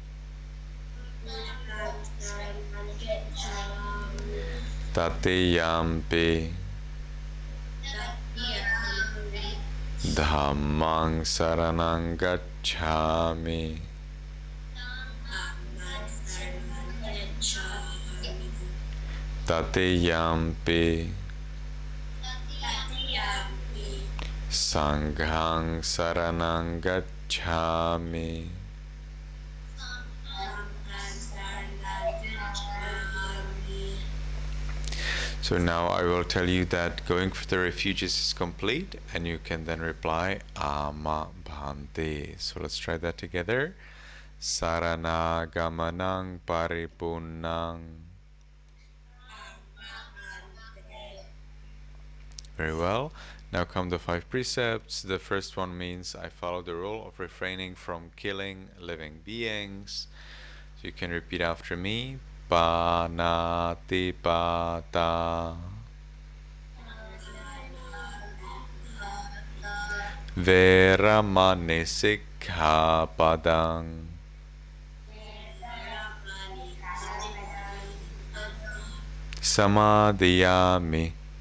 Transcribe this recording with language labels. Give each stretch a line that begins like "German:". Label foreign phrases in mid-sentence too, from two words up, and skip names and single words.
Pali: Tatiyampi Dhammang saranang gacchami. Tatiyampi Sanghang saranang gacchami.
English: So now I will tell you that going for the refuges is complete, and you can then reply
Pali: Ama Bhante.
English: So let's try that together.
Pali: Sarana gamanang paripunnang.
English: Very well. Now come the 5 precepts. The first one means I follow the rule of refraining from killing living beings. So you can repeat after me.
Pali: Panatipata Veramani Sikkhapadang Samadhiyami.